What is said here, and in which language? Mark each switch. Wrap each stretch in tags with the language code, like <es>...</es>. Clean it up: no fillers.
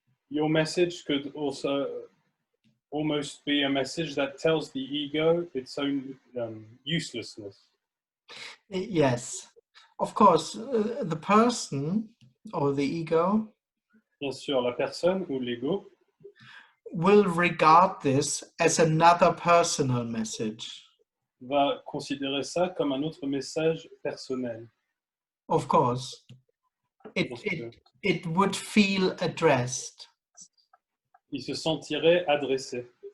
<en>Your message could also almost be a message that tells the ego its own uselessness. Yes, of course, the person or the ego</en> <fr>Bien sûr, la personne ou l'ego</fr> <en>will regard this as another personal message.</en> <fr>va considérer ça comme un autre message personnel.</fr> <en>Of course, it would feel addressed,</en> <fr>Il se sentirait adressé,</fr>